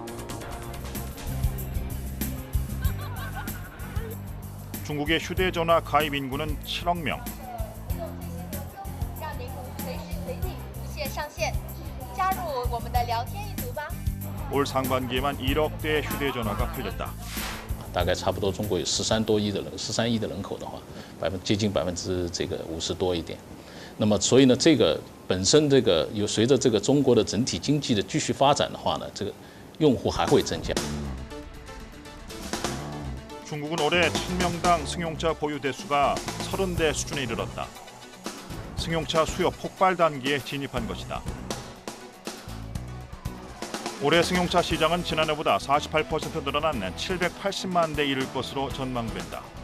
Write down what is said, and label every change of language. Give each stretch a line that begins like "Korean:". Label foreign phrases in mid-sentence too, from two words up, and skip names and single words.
Korean: 중국의 휴대전화 가입 인구는 7억 명. 올 상반기에만 1억 대의 휴대전화가 팔렸다.
Chinese: 大概差不多中国有13多亿的人，13亿的人口的话，接近50%多一点。那么所以呢，这个本身随着中国的整体经济的继续发展的话呢，这个用户还会增加。
Korean: 중국은 올해 1000명당 승용차 보유 대수가 30대 수준에 이르렀다. 승용차 수요 폭발 단계에 진입한 것이다. 올해 승용차 시장은 지난해보다 48% 늘어난 780만 대 이를 것으로 전망된다.